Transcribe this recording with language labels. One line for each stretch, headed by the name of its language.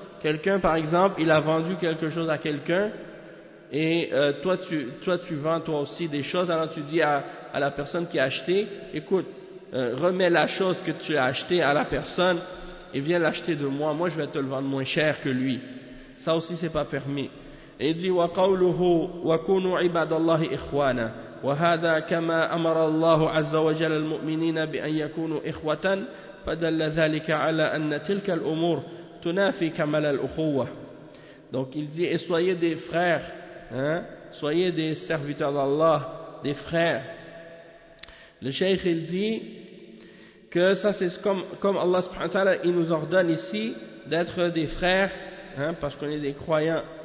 French: Quelqu'un par exemple il a vendu quelque chose à quelqu'un et toi tu vends toi aussi des choses, alors tu dis à la personne qui a acheté écoute, remets la chose que tu as acheté à la personne et viens l'acheter de moi je vais te le vendre moins cher que lui. Ça aussi c'est pas permis. Et il dit
Arabic: wa qawluhu wa kunu ibadallahi ikhwana. وهذا كما أمر الله عز وجل المؤمنين بأن يكونوا إخوة فدل ذلك على أن تلك الأمور تنافي كمال الأخوة.
French: Donc il dit et soyez des frères hein, soyez des serviteurs d'Allah, des frères. Le cheikh il dit que ça c'est comme Allah subhanahu wa ta'ala il nous ordonne ici d'être des frères, hein, parce qu'on est des croyants.